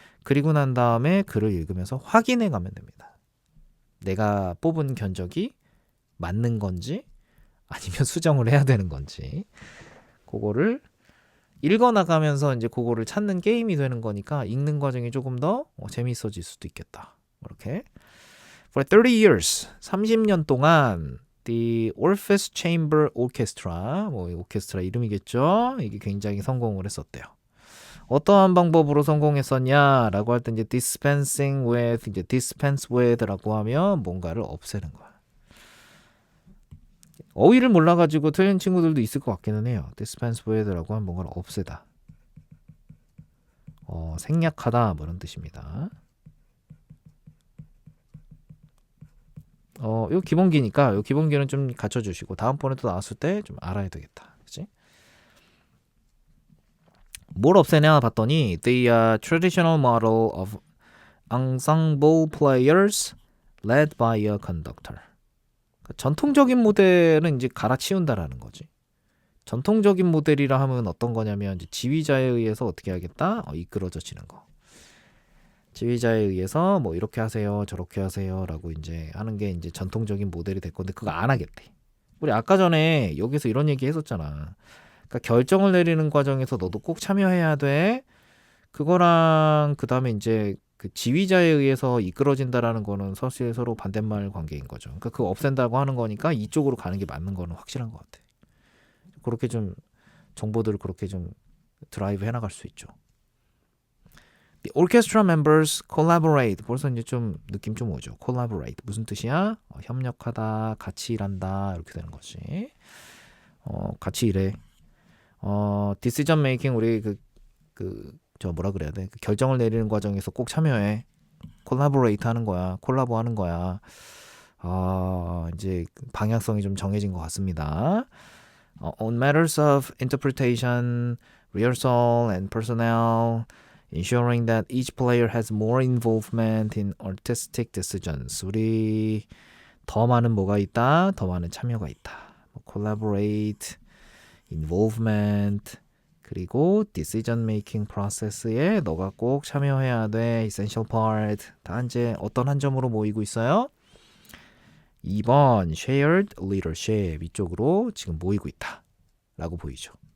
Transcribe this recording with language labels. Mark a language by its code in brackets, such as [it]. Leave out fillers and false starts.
[ko] 그리고 난 다음에 글을 읽으면서 확인해 가면 됩니다. 내가 뽑은 견적이 맞는 건지 아니면 수정을 해야 되는 건지. 그거를 읽어 나가면서 이제 그거를 찾는 게임이 되는 거니까 읽는 과정이 조금 더 재미있어질 수도 있겠다. 이렇게. [en] For 30 years, [ko] 30년 동안 The Orpheus Chamber Orchestra, 뭐 오케스트라 이름이겠죠. 이게 굉장히 성공을 했었대요. 어떠한 방법으로 성공했었냐라고 할 때 이제 dispensing with, 이제 dispense with라고 하면 뭔가를 없애는 거야. 어휘를 몰라가지고 틀린 친구들도 있을 것 같기는 해요. dispense with라고 하면 뭔가를 없애다. 생략하다 뭐 이런 뜻입니다. 요 기본기니까 요 기본기는 좀 갖춰주시고 다음번에 또 나왔을 때 좀 알아야 되겠다. 그치? 뭘 없애냐 봤더니 [en] the traditional model of ensemble players led by a conductor. [ko] 그러니까 전통적인 모델은 이제 갈아치운다라는 거지. 전통적인 모델이라 하면 어떤 거냐면 이제 지휘자에 의해서 어떻게 하겠다? 이끌어져지는 거. 지휘자에 의해서 뭐 이렇게 하세요, 저렇게 하세요라고 이제 하는 게 이제 전통적인 모델이 될 건데 그거 안 하겠대. 우리 아까 전에 여기서 이런 얘기 했었잖아. 그러니까 결정을 내리는 과정에서 너도 꼭 참여해야 돼. 그거랑 그다음에 이제 그 지휘자에 의해서 이끌어진다라는 거는 사실 서로 반대말 관계인 거죠. 그러니까 그거 없앤다고 하는 거니까 이쪽으로 가는 게 맞는 거는 확실한 것 같아. 그렇게 좀 정보들을 그렇게 좀 드라이브 해나갈 수 있죠. [en] The orchestra members collaborate. [ko] 벌써 이제 좀 느낌 좀 오죠. collaborate 무슨 뜻이야? 협력하다, 같이 일한다 이렇게 되는 거지. 같이 일해. decision making 우리 저 뭐라 그래야 돼? 그 결정을 내리는 과정에서 꼭 참여해. collaborate 하는 거야. 콜라보 하는 거야. 이제 방향성이 좀 정해진 것 같습니다. [en] On matters of interpretation, rehearsal, and personnel, ensuring that each player has more involvement in artistic decisions. [ko] 우리 더 많은 뭐가 있다? 더 많은 참여가 있다. collaborate, involvement, 그리고 decision making process에 너가 꼭 참여해야 돼. essential part. 다 이제 어떤 한 점으로 모이고 있어요? 2번 shared leadership 이쪽으로 지금 모이고 있다 라고 보이죠.